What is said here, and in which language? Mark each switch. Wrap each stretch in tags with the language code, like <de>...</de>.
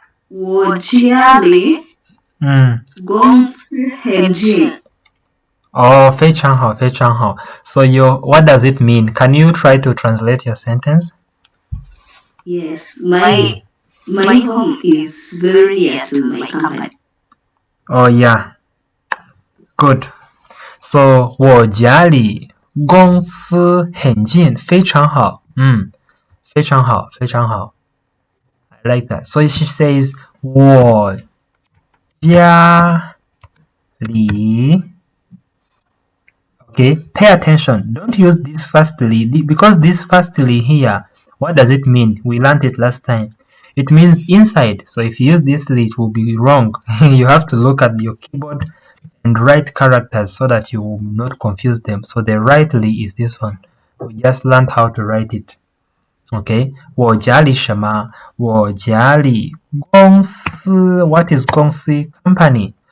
<zh>Wojali gongsi henjin.</zh> <en>Oh,</en> <zh>非常好，非常好.</zh> <en>So what does it mean? Can you try to translate your sentence? Yes, my home is very near to my company. Oh yeah, good.</en> <zh>So 我家离公司很近，非常好。非常好，非常好。</zh> <en>I like that. So she says 我家离. Okay, pay attention. Don't use this fastly because this fastly here, what does it mean? We learned it last time. It means inside. So if you use this li, it will be wrong. You have to look at your keyboard and write characters so that you will not confuse them. So the right li is this one. We just learned how to write it.</en> <zh>Okay, 我家里什么？我家里公司 What is 公司 Company.</zh>